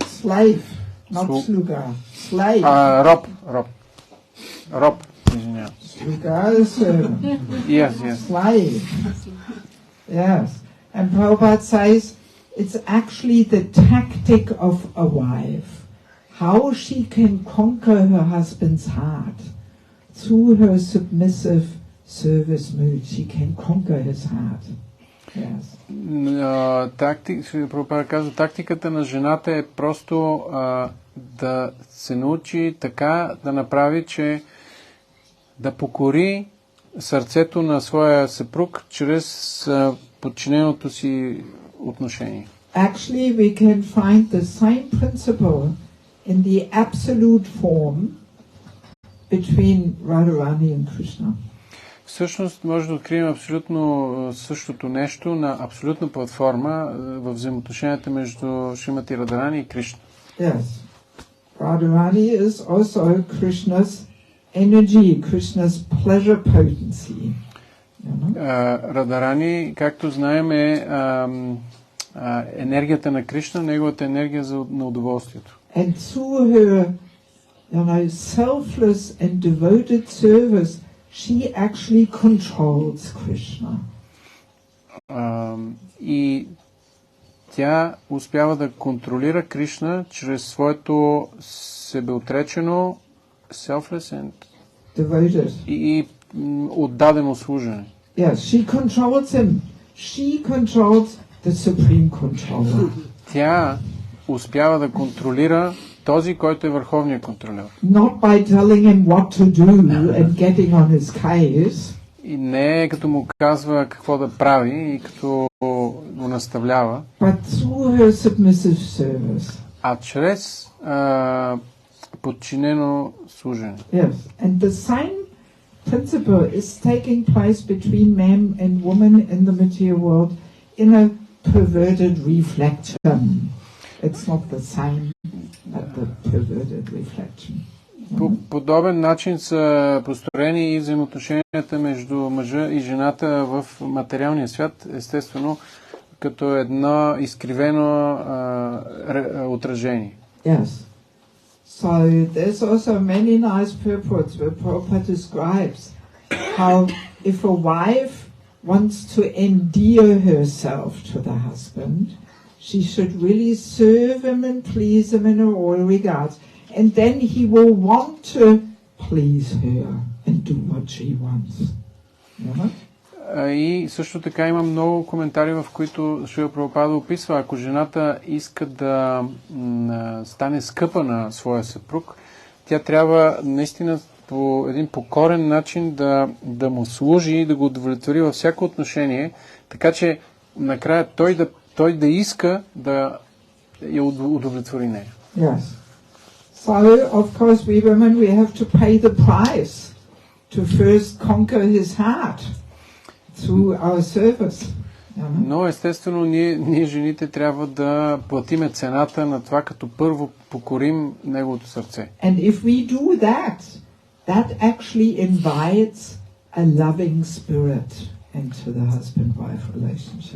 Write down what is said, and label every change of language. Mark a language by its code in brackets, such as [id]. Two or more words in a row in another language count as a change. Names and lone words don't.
[en] Slave, not слуга. Slave. [bg] Роб, извинявам. [en] Слуга is servant. Yes. Slave. Yes. And Prabhupada says, it's actually the tactic of a wife, how she can conquer her husband's heart. Through her submissive service mood, she can conquer his heart. Yes. [bg] Тактиката на жената е просто да се научи така да направи, че да покори сърцето на своя съпруг чрез подчиненото си отношение. [en] Actually, we can find the same principle in the absolute form between Radharani and Krishna. [bg] Всъщност може да открием абсолютно същото нещо на абсолютна платформа в взаимоотношенията между Шримати Радарани и Кришна. Yes. [en] Radharani is also Krishna's energy, Krishna's pleasure potency. [bg] Радарани, както знаем, е енергията на Кришна, неговата енергия на удоволствието. [en] And through her, selfless and devoted service, she actually controls Krishna. [bg] И тя успява да контролира Кришна чрез своето себеотречено, [en] selfless and devoted [bg] и отдадено служене. [en] Yes, she controls him. She controls the supreme controller. [bg] Тя успява да контролира този, който е върховният контролер. [en] Not by telling him what to do and getting on his case. [bg] И не е като му казва какво да прави и като го наставлява, [en] But through her submissive service. [bg] а чрез подчинено служене. [en] Yes, and the same principle is taking place between man and woman in the material world in a perverted reflection. It's not the same, but the perverted reflection. [bg] По подобен начин са построени и взаимоотношенията между мъжа и жената в материалния свят, естествено, като едно изкривено отражение. [en] Yes. So there's also many nice purports where Prabhupada describes how if a wife wants to endear herself to the husband, she should really serve him and please him in all regards. And then he will want to please her and do what she wants. You know? [bg] И също така има много коментари, в които Шрила Прабхупада описва, ако жената иска да стане скъпа на своя съпруг, тя трябва наистина по един покорен начин да му служи и да го удовлетвори във всяко отношение, така че накрая той да иска да я удовлетвори нея. [en] Yes. So, of course, we women, we have to pay the price to first conquer his heart through our service. [bg] Но естествено ние жените трябва да платиме цената на това, като първо покорим неговото сърце. [en] And if we do that, that actually invites a loving spirit into the husband-wife relationship.